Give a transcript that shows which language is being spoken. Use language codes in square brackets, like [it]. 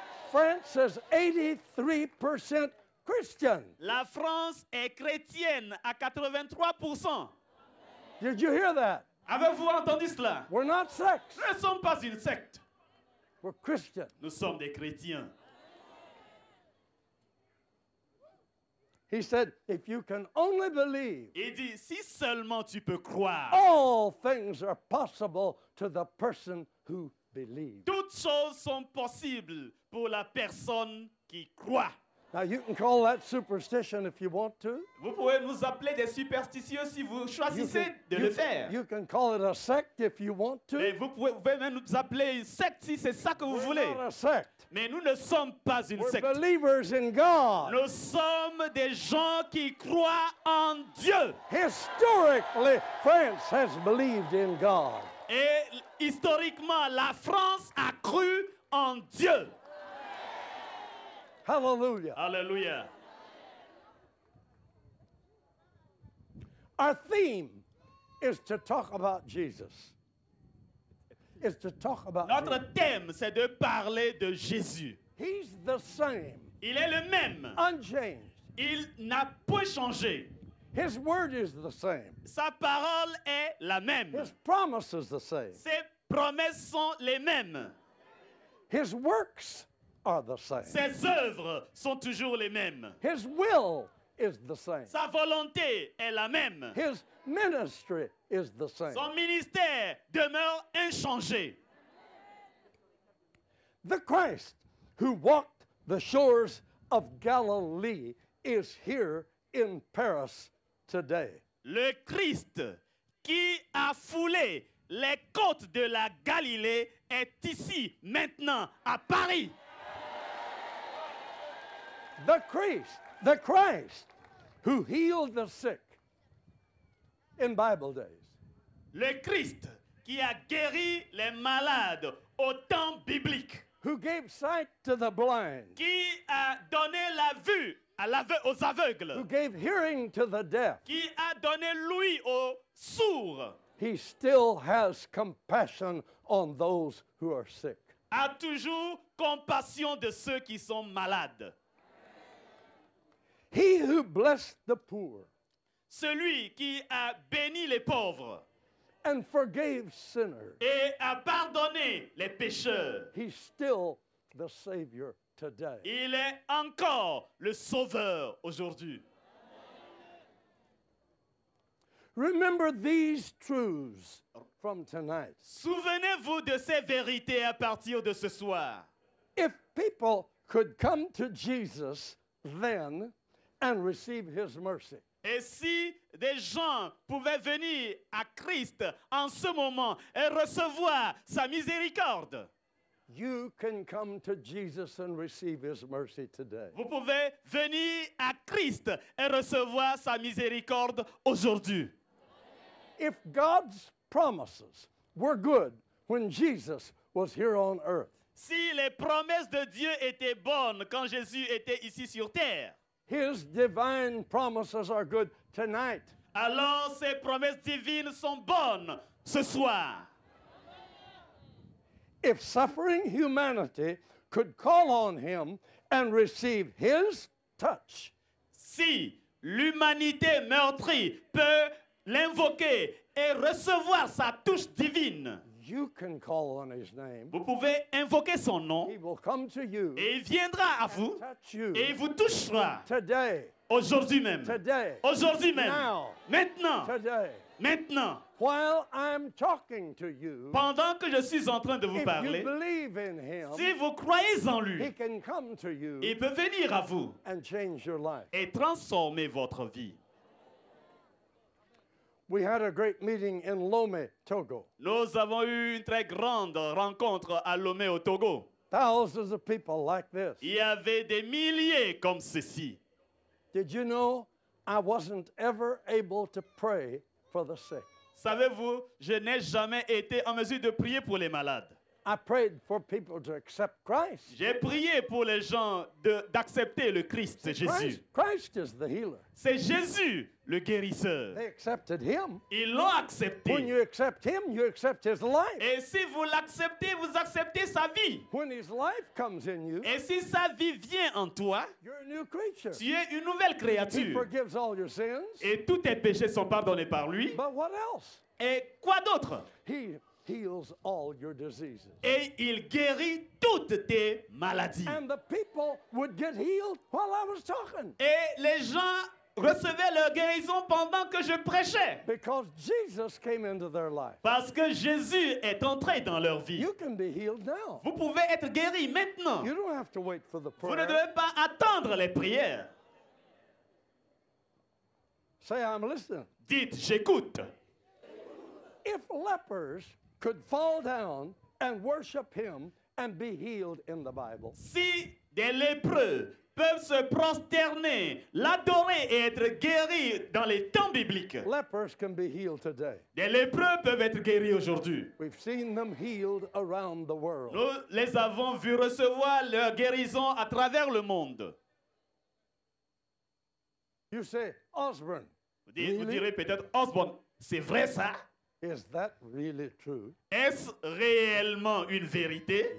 [en] France is 83% Christian. [fr] La France est chrétienne à 83%. [en] Did you hear that? [fr] Avez-vous entendu cela? [en] We're not sects. [fr] Nous ne sommes pas une secte. [en] We're Christian. [fr] Nous sommes des chrétiens. [en] He said, if you can only believe, [fr] Il dit, si seulement tu peux croire, [en] all things are possible to the person who believes. [fr] toutes choses sont possibles pour la personne qui croit. [en] Now, you can call that superstition if you want to. [fr] Vous pouvez nous appeler des superstitieux si vous choisissez de le faire. [en] You can call it a sect if you want to. [fr] Et vous pouvez même nous appeler une secte si c'est ça que vous [en] We're [fr] voulez. [en] not a sect. [fr] Mais nous ne sommes pas une [en] We're [fr] secte. [en] believers in God. [fr] Nous sommes des gens qui croient en Dieu. [en] Historically, France has believed in God. [fr] Et historiquement, la France a cru en Dieu. [en] Hallelujah. [fr] Alléluia. [en] Our theme is to talk about Jesus. Is to talk about [fr] Notre [en] Jesus. [fr] thème, c'est de parler de Jésus. [en] He's the same, [fr] Il est le même. [en] unchanged. [fr] Il n'a point changé. [en] His word is the same. [fr] Sa parole est la même. [en] His promise is the same. [fr] Ses promesses sont les mêmes. [en] His works are the same. [fr] Ses œuvres sont toujours les mêmes. [en] His will is the same. [fr] Sa volonté est la même. [en] His ministry is the same. [fr] Son ministère demeure inchangé. [en] The Christ who walked the shores of Galilee is here in Paris today. [fr] Le Christ qui a foulé les côtes de la Galilée est ici, maintenant, à Paris. [en] The Christ who healed the sick in Bible days. [fr] Le Christ qui a guéri les malades au temps biblique. [en] Who gave sight to the blind. [fr] Qui a donné la vue aux aveugles. [en] Who gave hearing to the deaf. [fr] Qui a donné l'ouïe aux sourds. [en] He still has compassion on those who are sick. [fr] A toujours compassion de ceux qui sont malades. [en] He who blessed the poor. [fr] Celui qui a béni les pauvres. [en] And forgave sinners. [fr] Et a pardonné les pécheurs. [en] He's still the Savior today. [fr] Il est encore le Sauveur aujourd'hui. [en] Remember these truths from tonight. [fr] Souvenez-vous de ces vérités à partir de ce soir. [en] If people could come to Jesus then and receive his mercy, [fr] Et si des gens pouvaient venir à Christ en ce moment et recevoir sa miséricorde, [en] you can come to Jesus and receive his mercy today. [fr] vous pouvez venir à Christ et recevoir sa miséricorde aujourd'hui. [en] If God's promises were good when Jesus was here on earth, [fr] Si les promesses de Dieu étaient bonnes quand Jésus était ici sur terre, [en] his divine promises are good tonight. [fr] alors ces promesses divines sont bonnes ce soir. [en] If suffering humanity could call on him and receive his touch, [fr] Si l'humanité meurtrie peut l'invoquer et recevoir sa touche divine, [en] you can call on his name. [fr] vous pouvez invoquer son nom [en] He will come to you, [fr] et il viendra à vous [en] touch you [fr] et il vous touchera [en] today, [fr] aujourd'hui même. [en] today, [fr] Aujourd'hui même. [en] now, [fr] Maintenant. [en] today. [fr] Maintenant. [en] While I'm talking to you, [fr] Pendant que je suis en train de vous [en] if you [fr] parler, [en] believe in him, [fr] si vous croyez en [en] he [fr] lui, [en] can come to you [fr] il peut venir à vous [en] and change your life. [fr] et transformer votre vie. [en] We had a great meeting in Lomé, Togo. [fr] Nous avons eu une très grande rencontre à Lomé au Togo. [en] Thousands of people like this. [fr] Il y avait des milliers comme ceci. [en] Did you know I wasn't ever able to pray for the sick. [fr] Savez-vous, je n'ai jamais été en mesure de prier pour les malades. [en] I prayed for people to accept Christ. [fr] J'ai prié pour les gens d'accepter le Christ, Jésus. [en] Christ is the healer. [fr] C'est Jésus, le guérisseur. [en] They accepted him. [fr] Ils l'ont accepté. [en] When you accept him, you accept his life. [fr] Et si vous l'acceptez, vous acceptez sa vie. [en] When his life comes in you, [fr] Et si sa vie vient en toi, [en] you're a new creature. [fr] tu es une nouvelle [en] He [fr] créature. [en] forgives all your sins. [fr] Et tous tes péchés sont pardonnés par lui. [en] But what else? [fr] Et quoi d'autre? [en] He heals all your diseases. [fr] Et il guérit toutes tes maladies. [en] And the people would get healed while I was talking. [fr] Et les gens recevaient leur guérison pendant que je prêchais. [en] Because Jesus came into their life. [fr] Parce que Jésus est entré dans leur vie. [en] You can be healed now. [fr] Vous pouvez être guéri maintenant. [en] You don't have to wait for the [fr] Vous ne [en] prayer. [fr] devez pas attendre les prières. [en] Say, I'm listening. [fr] Dites, j'écoute. [en] If lepers could fall down and worship him and be healed in the Bible, [fr] Si des lépreux peuvent se prosterner, l'adorer et être guéris dans les temps bibliques, [en] lepers can be healed today. [fr] des lépreux peuvent être guéris aujourd'hui. [en] We've seen them healed around the world. [fr] Nous les avons vus recevoir leur guérison à travers le monde. [en] You say, Osborne, [fr] Vous [en] really? [fr] direz peut-être, Osborne, c'est vrai ça? [en] Is that really true? [fr] Est-ce réellement une vérité?